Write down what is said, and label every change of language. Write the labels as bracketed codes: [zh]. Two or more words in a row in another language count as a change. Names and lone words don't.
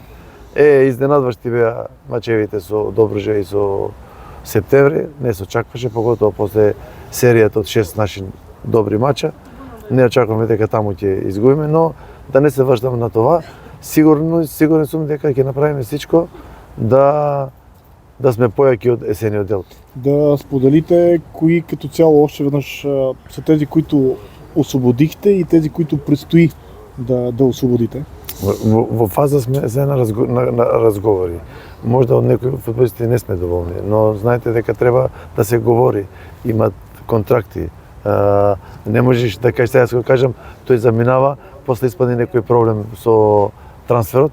[mk] Изненадващи беа мачевите со Добружа и со Септември, не се очакваше, поготово после серијата од 6 наши добри мача. Не очакуваме дека таму ќе изгубиме, но да не се врштаме на това. Сигурен сум дека ќе направиме всичко да сме појаки од есениот дел. [bg] Да споделите кои като цяло още веднъж са тези, които освободихте и тези, които предстои да освободите? [mk] Во фаза сме се на разговори. Можда од некои фудбалисти не сме доволни, но знаете дека треба да се говори. Имат контракти. Не можеш да кажеш, сега да кажам, тој заминава, после испадне некој проблем со трансферот.